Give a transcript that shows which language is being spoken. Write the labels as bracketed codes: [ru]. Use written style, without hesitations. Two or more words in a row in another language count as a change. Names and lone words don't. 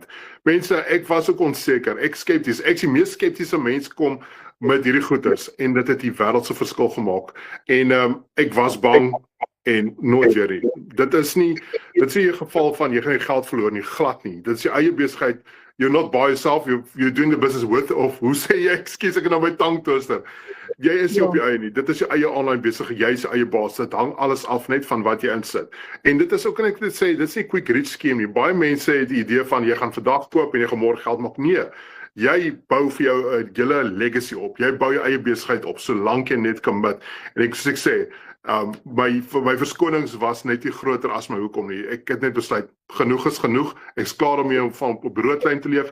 [af] Mense, ek was ook onseker, ek skepties. Ek die mees skeptiese mens kom met hierdie goeders en dit het die wêreldse verskil gemaak. En ek was bang en nooit weer nie. Dit is nie 'n geval van jy gaan nie geld verloor nie, glad nie. Dit is jou eie besigheid. [en] You're not by yourself, you're doing the business with of, [af] hoe sê jy, ekskuus, ek het nou my [en] tang twister. [af] Jy is nie op jou eie nie, dit is jou eie online besigheid, jy is jou eie baas, dit hang alles af net van wat jy insit. En dit is ook, kan ek dit sê, dit is nie 'n [en] quick rich scheme [af] nie. Baie mense het die idee van, jy gaan vandag koop en jy gaan môre geld maak. Nee, jy bou vir jou 'n hele legacy op, jy bou jou eie besigheid op, solank jy net commit. En ek sê, my verskonings was net nie groter as my hoekom nie. Ek het net besluit, genoeg is genoeg. Ek is klaar om om van op broodlyn te leef.